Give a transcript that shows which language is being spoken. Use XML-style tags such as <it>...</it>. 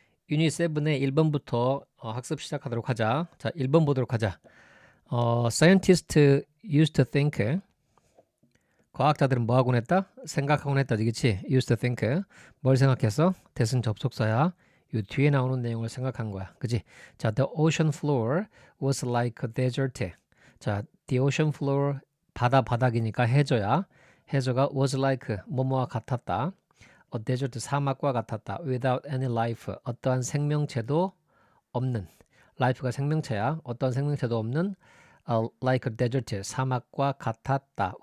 <ko>유닛 7의 1번부터 학습 시작하도록 하자. 자, 1번 보도록 하자.</ko> <en>Scientists used to think.</en> <ko>과학자들은 뭐 하곤 했다? 생각하곤 했다. 그치? used to think. 뭘 생각했어? 대신 접속사야. 이 뒤에 나오는 내용을 생각한 거야. 그치?</ko> <en>자, the ocean floor was like a desert.</en> <ko>자, the ocean floor 바닥이니까 해저야. 해저가 was like 뭐뭐와 같았다. A desert 사막과 같았다.</ko> <en>Without any life</en> <ko>어떠한 생명체도 없는. life가 생명체야. 어떠한 생명체도 없는</ko> <en>like a desert</en> <ko>사막과 같았다.</ko>